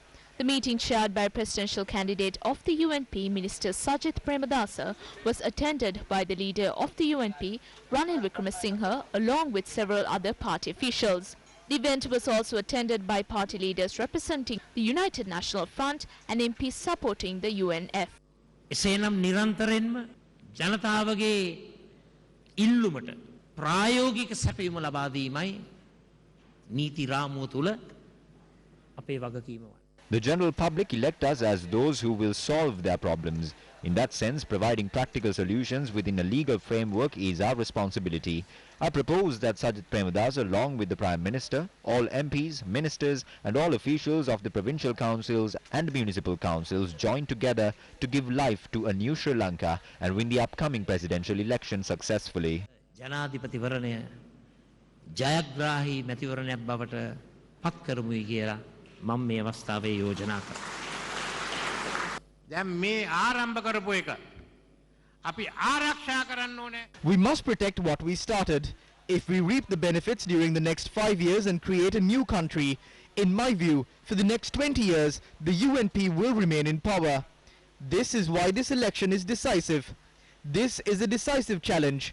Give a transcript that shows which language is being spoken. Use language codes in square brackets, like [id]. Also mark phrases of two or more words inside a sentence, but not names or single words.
[en] The meeting, chaired by presidential candidate of the UNP, Minister Sajith Premadasa, was attended by the leader of the UNP, Ranil Wickremesinghe, along with several other party officials. The event was also attended by party leaders representing the United National Front and MPs supporting the UNF. [si] එසේනම් නිරන්තරයෙන්ම ජනතාවගේ ඉල්ලුමට ප්‍රායෝගික සැපයුම ලබා දීමයි නීති රාමුව තුල අපේ වගකීම වන්නේ. [en] The general public elect us as those who will solve their problems. In that sense, providing practical solutions within a legal framework is our responsibility. I propose that Sajith Premadasa, along with the Prime Minister, all MPs, ministers and all officials of the provincial councils and municipal councils join together to give life to a new Sri Lanka and win the upcoming presidential election successfully. [si] ජනාධිපතිවරණය ජයග්‍රාහී මැතිවරණයක් බවට පත් කරමුයි කියලා මම මේ අවස්ථාවේ යෝජනා කරනවා. දැන් මේ ආරම්භ කරපු එක අපි ආරක්ෂා කරන්න ඕනේ. [en] We must protect what we started. If we reap the benefits during the next 5 years and create a new country, in my view, for the next 20 years, the UNP will remain in power. This is why this election is decisive. This is a decisive challenge.